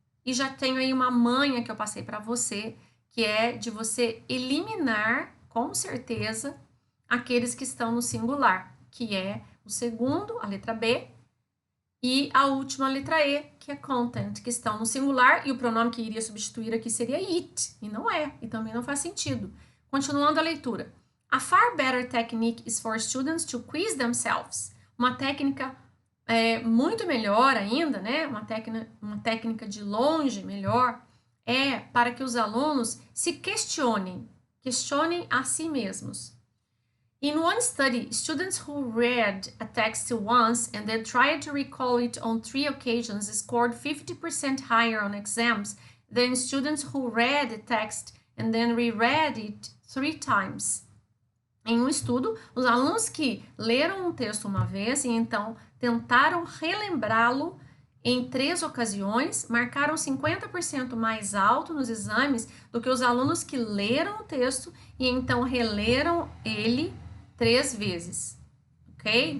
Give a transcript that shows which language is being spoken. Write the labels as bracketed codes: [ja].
[pt] E já tenho aí uma manha que eu passei para você, que é de você eliminar, com certeza, aqueles que estão no singular, que é o segundo, a letra B, e a última letra E, que é content, que estão no singular, e o pronome que iria substituir aqui seria it, e não é, e também não faz sentido. Continuando a leitura. [en] A far better technique is for students to quiz themselves. [pt] Uma técnica muito melhor ainda, né? Uma técnica de longe melhor, é para que os alunos se questionem a si mesmos. [en] In one study, students who read a text once and then tried to recall it on 3 occasions scored 50% higher on exams than students who read the text and then reread it 3 times. [pt] Em um estudo, os alunos que leram um texto uma vez e então tentaram relembrá-lo em 3 ocasiões, marcaram 50% mais alto nos exames do que os alunos que leram o texto e então releram ele 3 vezes, ok?